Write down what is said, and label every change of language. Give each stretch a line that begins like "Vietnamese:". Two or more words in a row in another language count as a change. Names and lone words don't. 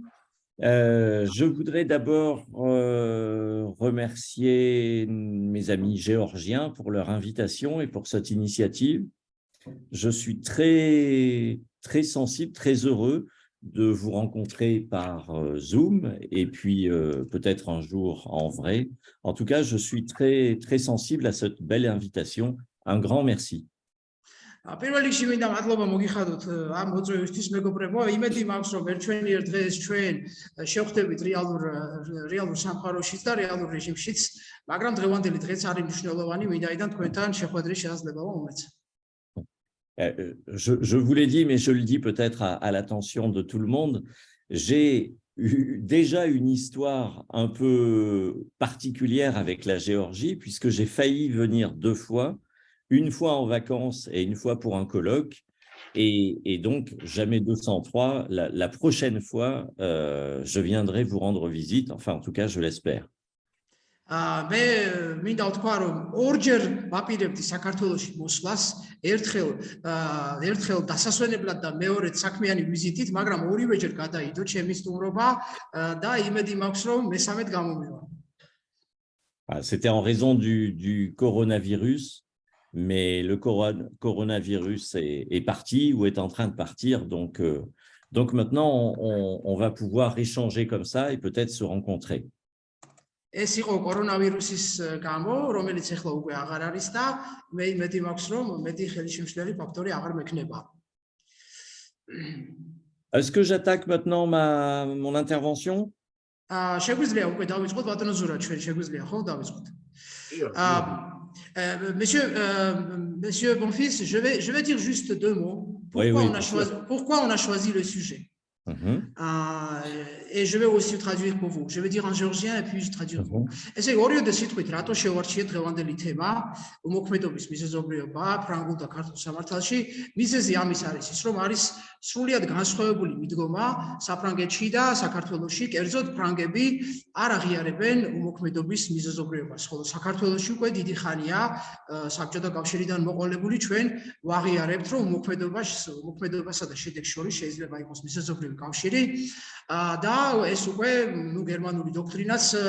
French: Je voudrais d'abord remercier mes amis géorgiens pour leur invitation et pour cette initiative. Je suis très, très sensible, très heureux de vous rencontrer par Zoom et puis peut-être un jour en vrai. En tout cas, je suis très, très sensible à cette belle invitation. Un grand merci.
Georgian: პირველ რიგში მინდა მადლობა მოგიხადოთ ამ მოწვევისთვის მეგობრებო. იმედი მაქვს, რომ ერთვენიერ დღეს ჩვენ შევხვდებით რეალურ სამყაროშიც და რეალურ რეჟიმშიც, მაგრამ დღევანდელი დღეც არის მნიშვნელოვანი, ვინაიდან თქვენთან შეხვედრის შესაძლებლობა მომეცა.
French: Je vous l'ai dit, mais je le dis peut-être à l'attention de tout le monde, j'ai eu déjà une histoire un peu particulière avec la Géorgie, puisque j'ai failli venir 2 fois, une fois en vacances et une fois pour un colloque, et donc jamais 203. La prochaine fois, je viendrai vous rendre visite, enfin en tout cas je l'espère.
Georgian: მე მინდა ვთქვა, რომ ორჯერ ვაპირებდი საქართველოში მოსვლას, ერთხელ დასასვენებლად და მეორედ საქმიანი ვიზიტით, მაგრამ ორივეჯერ გადაიდო ჩემი სტუმრობა და იმედი მაქვს, რომ მესამედ გამომევა.
French: C'était en raison du coronavirus, mais le coronavirus est parti ou est en train de partir, donc maintenant on va pouvoir échanger comme ça et peut-être se rencontrer.
Georgian: ეს იყო კორონავირუსის გამო, რომელიც ახლა უკვე აღარ არის და მე იმედი მაქვს, რომ მეტი ხელისშემშლელი ფაქტორი აღარ მექნება.
French: Est-ce que j'attaque maintenant mon intervention?
Georgian: შეგვიძლია უკვე დავიწყოთ, ბატონო ზურა, ჩვენ შეგვიძლია ხო დავიწყოთ?
French: Monsieur Bonfils, je vais dire juste 2 mots. Pourquoi on a choisi le sujet? Et je vais aussi traduire pour vous. Je vais dire en géorgien et puis je traduire pour vous.
Georgian: ესე იგი ორიოდე სიტყვით რატო შევარჩიეთ დღევანდელი თემა უმოქმედობის მიზეზობრიობა ფრანგულ და ქართულ სამართალში. მიზეზი ამის არის ის, რომ არის სრულიად განსხვავებული მიდგომა საფრანგეთში და საქართველოში. კერძოდ ფრანგები არ აღიარებენ უმოქმედობის მიზეზობრიობას, ხოლო საქართველოში უკვე დიდი ხანია საბჭოთა კავშირიდან მოყოლებული ჩვენ ვაღიარებთ, რომ უმოქმედობასა და შედეგს შორის შეიძლება იყოს მიზეზობრივი კავშირი და ეს უკვე გერმანული დოქტრინაც